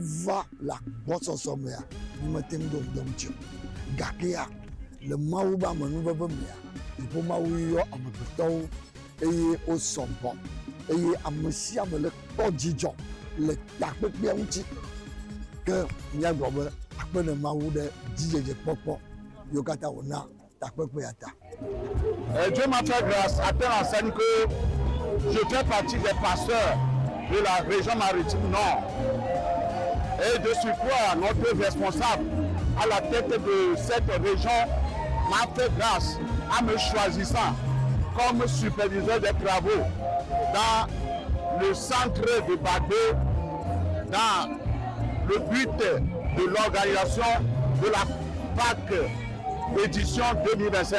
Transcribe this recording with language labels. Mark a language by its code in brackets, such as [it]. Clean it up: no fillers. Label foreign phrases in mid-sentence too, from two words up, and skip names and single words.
[ee] va le agbɔsɔsɔ mea mi mete ŋu do ŋu ɖe ŋuti gake ya le Mawu be amenuveve mea dziƒo Mawu yɔ amegbetɔwo eye wosɔgbɔ eye ame sia ame le kpɔ dzidzɔ le takpekpea ŋuti ke míagblɔ be akpe ne Mawu ɖe dzidzedze kpɔkpɔ. [fr] Dieu m'a fait grâce à telle enseigne que je fais partie des pasteurs de la région maritime Nord. Et de surcroît, notre responsable à la tête de cette région m'a fait grâce en me choisissant comme superviseur des travaux dans le centre de Bagbé, dans le but de l'organisation de la Pâques édition 2025.